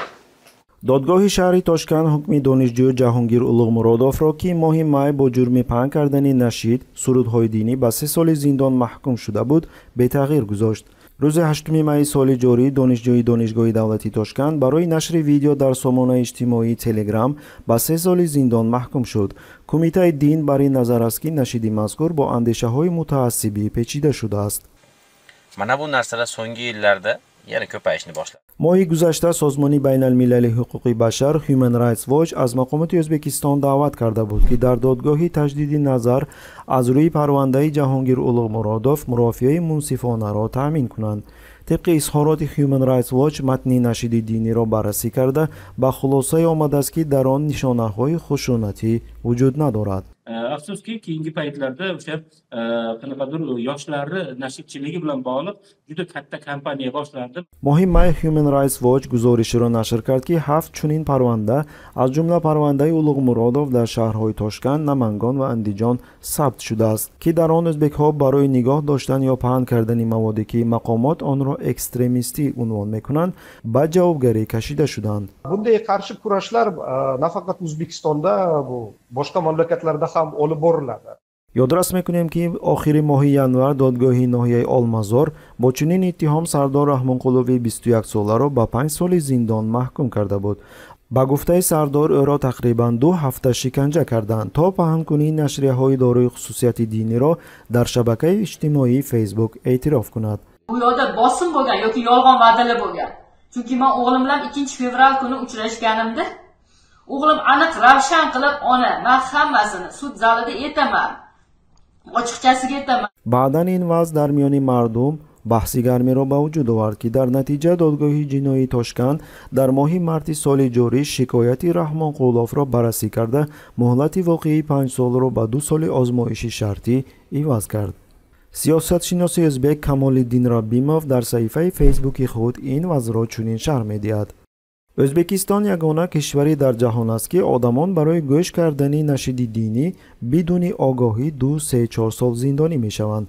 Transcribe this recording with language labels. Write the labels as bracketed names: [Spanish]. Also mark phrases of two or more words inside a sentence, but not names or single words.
[Persian] دادگاه شهری تاشکند حکم دانشجوی جهانگیر اولوغمرادوف را که ماه می با جرم پهن کردن نشید سرودهای دینی به 3 سال زندان محکوم شده بود به تغییر گذاشت. روز 8 می سال جاری دانشجوی دانشگاه دولتی تاشکند برای نشر ویدیو در سامانه اجتماعی تلگرام به 3 سال زندان محکوم شد. کمیته دین برای نظر است که نشید مذکور با اندیشه‌های متعصبی پیچیده شده است. [Uzbek] Mana bu narsalar so'nggi yillarda yana ko'payishni boshladi. [Persian] ماه گذشته سازمان بین المللی حقوق بشر Human Rights Watch از مقامات ازبکستان دعوت کرده بود که در دادگاه تجدید نظر از روی پرونده جهانگیر اولوغمرادوف مرافعه منصفانه را تأمین کنند. طبق اظهارات Human Rights Watch متن نشید دینی را بررسی کرده به خلاصه آمده است که در آن نشانه‌های خشونتی وجود ندارد. [Uzbek] Afsuski keyingi paytlarda o'sha qanaqadir yoshlarni nashidchiligi bilan bog'liq juda katta kampaniya boshlandi. [Persian] ماه می Human Rights Watch گزارشی را نشر کرد که 7 چنین پرونده از جمله پرونده اولوغمرادوف در شهرهای تاشکند، نمنگان و اندیجان ثبت شده است که در آن ازبک‌ها برای نگاه داشتن یا پهن کردن موادی که مقامات آن را اکستریمیستی عنوان می‌کنند به javobgarlik کشیده شدند. [Uzbek] Bunday qarshi kurashlar nafaqat O'zbekistonda, bu boshqa mamlakatlarda ham olib boriladi. [Persian] یادداشت میکنیم که آخر ماه ینور دادگاه ناحیه آلمازور با چنین اتهام سردار رحمانقلوی 21 ساله را به 5 سال زندان محکوم کرده بود. با گفته سردار او را تقریبا 2 هفته شکنجه کردند تا پهن‌کنی نشریه‌های دارای خصوصیت دینی را در شبکه اجتماعی فیسبوک اعتراف کند. [Uzbek] Bu yo'lda bosim bo'lgan yoki yolg'on va'dalar bo'lgan. Chunki men o'g'lim bilan 2-fevral kuni uchrashganimda o'g'lim aniq ravshan qilib men hammasini sud zalida aytaman. Ochiqchasiga aytaman. [Persian] بعداً این وضع در میان مردم بحث گرمی را به وجود آورد که در نتیجه دادگاه جنایی تاشکند در ماه مارس سال جاری شکایت رحمانقلوف را بررسی کرده مهلت واقعی 5 سال را به 2 سال آزمایش شرطی عوض کرد. سیاستشناس ازبک کمال‌الدین ربیموف در صفحه فیسبوک خود این وضع را چنین شرح می‌دهد: ازبکستان یگانه کشوری در جهان است که آدمان برای گوش کردن نشید دینی بدون آگاهی 2، 3، 4 سال زندانی میشوند.